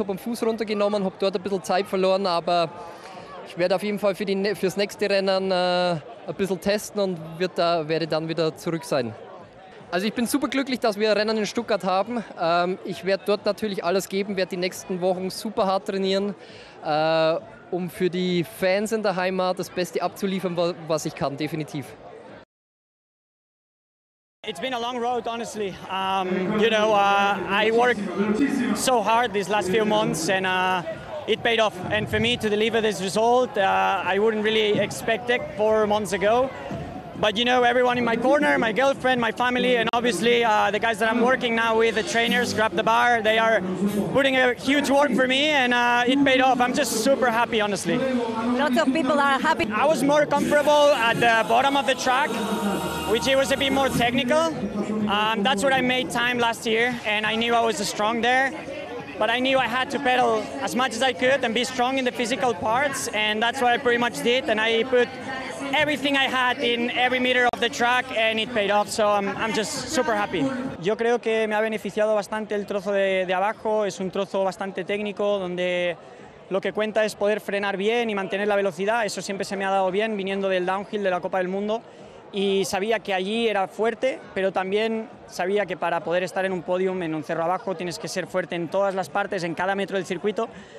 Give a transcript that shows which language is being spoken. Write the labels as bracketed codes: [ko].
[de] Habe am Fuß runtergenommen, habe dort ein bisschen Zeit verloren. Aber ich werde auf jeden Fall fürs nächste Rennen ein bisschen testen und werde dann wieder zurück sein. Also ich bin super glücklich, dass wir Rennen in Stuttgart haben. Ich werde dort natürlich alles geben, werde die nächsten Wochen super hart trainieren. Um für die Fans in der Heimat das Beste abzuliefern, was ich kann, definitiv. [en] It's been a long road, honestly. You know, I worked so hard these last few months and it paid off. And for me to deliver this result, I wouldn't really expect it 4 months ago. But you know, everyone in my corner, my girlfriend, my family, and obviously the guys that I'm working now with, the trainers, Grab the Bar, they are putting a huge work for me, and it paid off. I'm just super happy, honestly. Lots of people are happy. I was more comfortable at the bottom of the track, which it was a bit more technical. That's where I made time last year, and I knew I was strong there. But I knew I had to pedal as much as I could and be strong in the physical parts, and that's what I pretty much did, and I put everything I had in every meter of the track and it paid off, so I'm just super happy. [es] Yo creo que me ha beneficiado bastante el trozo de abajo, es un trozo bastante técnico donde lo que cuenta es poder frenar bien y mantener la velocidad. Eso siempre se me ha dado bien viniendo del downhill de la Copa del Mundo. Y sabía que allí era fuerte, pero también sabía que para poder estar en un podium, en un cerro abajo, tienes que ser fuerte en todas las partes, en cada metro del circuito.